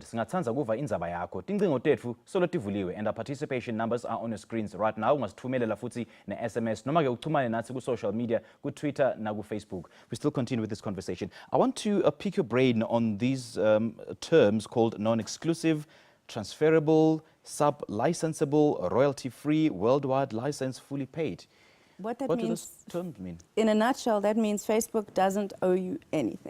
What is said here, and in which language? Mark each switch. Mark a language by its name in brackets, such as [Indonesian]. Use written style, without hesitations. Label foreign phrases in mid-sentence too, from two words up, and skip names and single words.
[Swati] Singathanza kuva indzaba yakho. Tincingo tethu solo tivuliwe [English] and our participation numbers are on your screens right now. [Swati] Ungasithumelela futhi ne-SMS noma ke uchumane nathi ku- [English] social media, [Swati] ku-Twitter na ku-Facebook. [English] We still continue with this conversation. I want to pick your brain on these terms called non-exclusive, transferable, sub-licensable, royalty-free, worldwide license, fully paid. What that What do means, those terms mean? in a nutshell, that means Facebook doesn't owe you anything.